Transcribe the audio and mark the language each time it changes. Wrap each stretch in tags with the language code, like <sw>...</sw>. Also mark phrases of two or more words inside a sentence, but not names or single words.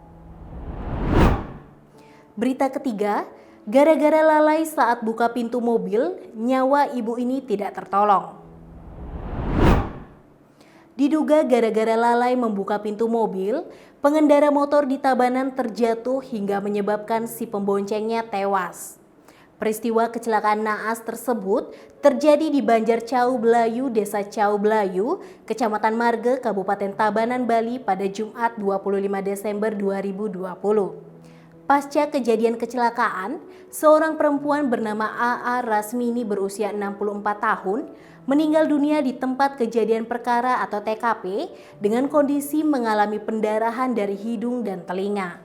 <id>Berita ketiga, gara-gara lalai saat buka pintu mobil, nyawa ibu ini tidak tertolong. Diduga gara-gara lalai membuka pintu mobil, pengendara motor di Tabanan terjatuh hingga menyebabkan si pemboncengnya tewas. Peristiwa kecelakaan naas tersebut terjadi di Banjar Cau Belayu, Desa Cau Belayu, Kecamatan Marge, Kabupaten Tabanan, Bali pada Jumat 25 Desember 2020. Pasca kejadian kecelakaan, seorang perempuan bernama AA Rasmini berusia 64 tahun meninggal dunia di tempat kejadian perkara atau TKP dengan kondisi mengalami pendarahan dari hidung dan telinga.</id>